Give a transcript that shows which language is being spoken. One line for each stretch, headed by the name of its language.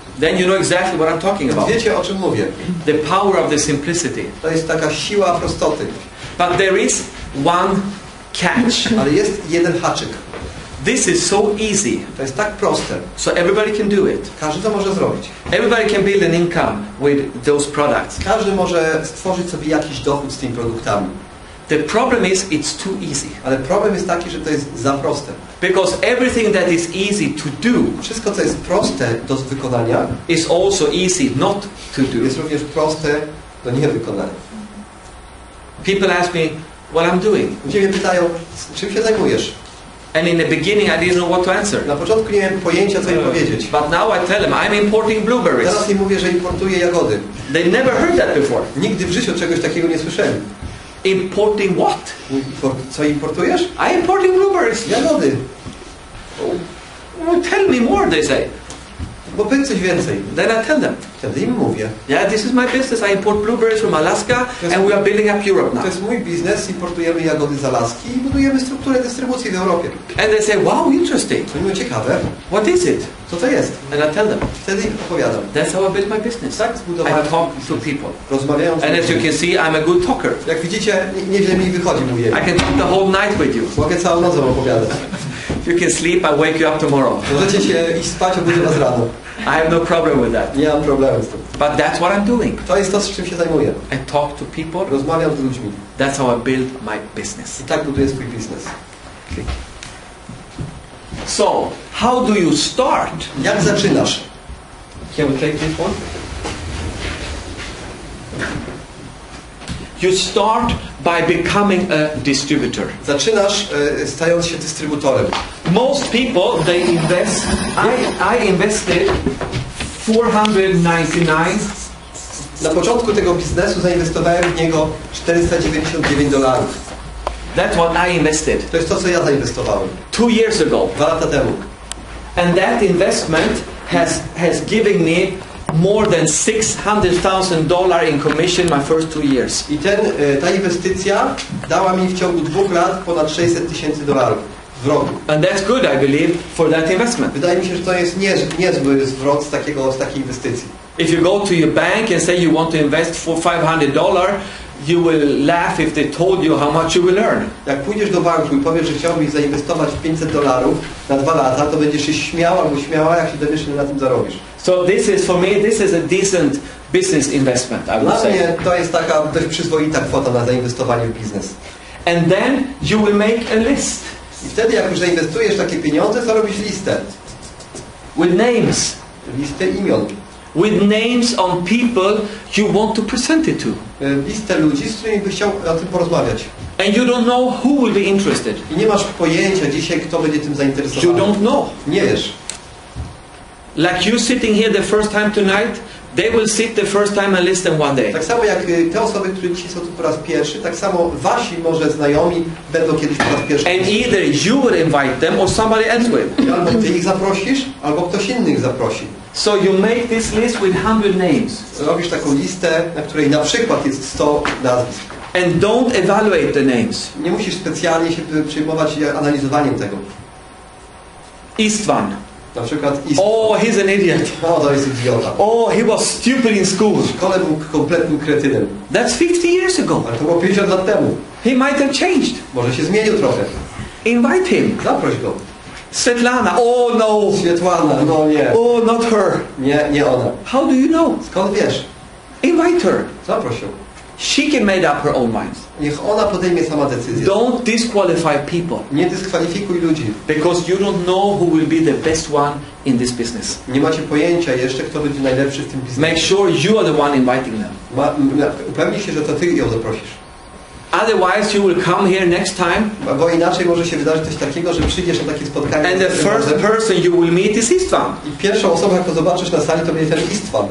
English: Then you know exactly what I'm talking about.
Polish: Wiecie, o czym mówię.
English: The power of the simplicity.
Polish: To jest taka siła prostoty.
English: But there is one catch.
Polish: Ale jest jeden haczyk.
English: This is so easy.
Polish: To jest tak proste.
English: So everybody can do it.
Polish: Każdy to może zrobić.
English: Everybody can build an income with those products.
Polish: Każdy może stworzyć sobie jakiś dochód z tymi produktami.
English: The problem is it's too easy.
Polish: Ale problem jest taki, że to jest za proste.
English: Because everything that is easy to do
Polish: Wszystko, co jest proste do wykonania,
English: is also easy not to do.
Polish: jest również proste do niewykonania.
English: People ask me what I'm doing.
Polish: Ludzie mnie pytają, czym się zajmujesz?
English: And in the beginning I didn't know what to answer.
Polish: Na początku nie miałem pojęcia, co im powiedzieć.
English: But now I tell them I'm importing blueberries.
Polish: Teraz im mówię, że importuję jagody.
English: They never heard that before.
Polish: Nigdy w życiu czegoś takiego nie słyszeli.
English: Importing what?
Polish: Co importujesz?
English: I'm importing blueberries.
Polish: Jagody.
English: Well, tell me more, they say.
Polish: Bo powiedz coś więcej.
English: Then I tell them.
Polish: Wtedy im mówię.
English: Yeah, this is my business. I import blueberries from Alaska and we are building up Europe now.
Polish: To jest mój biznes, importujemy jagody z Alaski i budujemy strukturę dystrybucji w Europie.
English: And they say, wow, interesting.
Polish: To było ciekawe.
English: What is it?
Polish: Co to jest?
English: And I tell them.
Polish: Wtedy im opowiadam.
English: That's how I build my business.
Polish: Tak zbudowałem.
English: I talk to people.
Polish: Rozmawiając.
English: And as you can see, I'm a good talker.
Polish: Jak widzicie, nieźle mi wychodzi mówienie.
English: I can talk the whole night with you.
Polish: Mogę całą nocą opowiadać.
English: If you can sleep, I wake you up tomorrow.
Polish: Możecie się iść spać, obudzę was rano.
English: I have no problem with that.
Polish: Nie mam problemu z tym.
English: But that's what I'm doing.
Polish: To jest to, z czym się zajmuję.
English: I talk to people.
Polish: Rozmawiam z ludźmi.
English: That's how I build my business.
Polish: I tak buduję swój biznes.
English: So, how do you start?
Polish: Jak zaczynasz?
English: Can we take this one? You start by becoming a distributor.
Polish: Zaczynasz stając się dystrybutorem.
English: Most people, they invest. I invested $499.
Polish: Na początku tego biznesu zainwestowałem w niego $499.
English: That's what I invested
Polish: To jest to, co ja zainwestowałem
English: 2 years ago.
Polish: 2 lata temu.
English: And that investment has given me more than $600,000 in commission my first 2 years.
Polish: I ta inwestycja dała mi w ciągu 2 lat ponad $600,000 w roku.
English: And that's good, I believe, for that investment.
Polish: Wydaje mi się, że to jest niezły zwrot z takiej inwestycji.
English: If you go to your bank and say you want to invest for $500, you will laugh if they told you how much you will earn.
Polish: Jak pójdziesz do banku i powiesz, że chciałbyś zainwestować $500 na 2 lata, to będziesz się śmiał albo śmiała, jak się dowiesz, ile na tym zarobisz.
English: So for me, this is a decent business investment, I would
Polish: Dla
English: say.
Polish: mnie to jest taka dość przyzwoita kwota na zainwestowanie w biznes.
English: And then you will make a list
Polish: I wtedy, jak już zainwestujesz takie pieniądze, to robisz listę.
English: with names.
Polish: Listę imion.
English: With names on people you want to present it to.
Polish: Listę ludzi, z którymi byś chciał o tym porozmawiać.
English: And you don't know who will be interested.
Polish: I nie masz pojęcia dzisiaj, kto będzie tym
English: You
Polish: zainteresowany.
English: don't know.
Polish: Nie wiesz.
English: Like you sitting here the first time tonight, they will sit the first time and listen one day.
Polish: Tak samo jak te osoby, które dzisiaj są tu po raz pierwszy, tak samo wasi może znajomi będą kiedyś po raz pierwszy.
English: And either you will invite them or somebody else will.
Polish: Albo ty ich zaprosisz, albo ktoś inny ich zaprosi.
English: So you make this list with 100 names.
Polish: Robisz taką listę, na której na przykład jest 100 nazwisk.
English: And don't evaluate the names.
Polish: Nie musisz specjalnie się przejmować analizowaniem tego.
English: Istvan.
Polish: Na przykład
English: Oh, he's an idiot.
Polish: O, to jest idiota.
English: Oh, he was stupid in school.
Polish: W szkole był kompletnym kretynem.
English: That's 50 years ago.
Polish: Ale to było 50 lat temu.
English: He might have changed.
Polish: Może się zmienił trochę.
English: Invite him.
Polish: Zaproś go.
English: Svetlana, oh no.
Polish: Swietłana, no nie.
English: Oh, not her.
Polish: Nie ona.
English: How do you know?
Polish: Skąd wiesz?
English: Invite her.
Polish: Zaproś ją.
English: She can make up her own mind.
Polish: Niech ona podejmie sama decyzję.
English: Don't disqualify people.
Polish: Nie dyskwalifikuj ludzi.
English: Because you don't know who will be the best one in this business.
Polish: Nie macie pojęcia jeszcze, kto będzie najlepszy w tym biznesie.
English: Make sure you are the one inviting them.
Polish: Upewnij się, że to ty ją zaprosisz.
English: Otherwise you will come here next time
Polish: Bo inaczej może się wydarzyć coś takiego, że przyjdziesz na takie spotkanie
English: and the first person you will meet is Istvan.
Polish: i pierwszą osobą, jak to zobaczysz na sali, to będzie ten Istvan.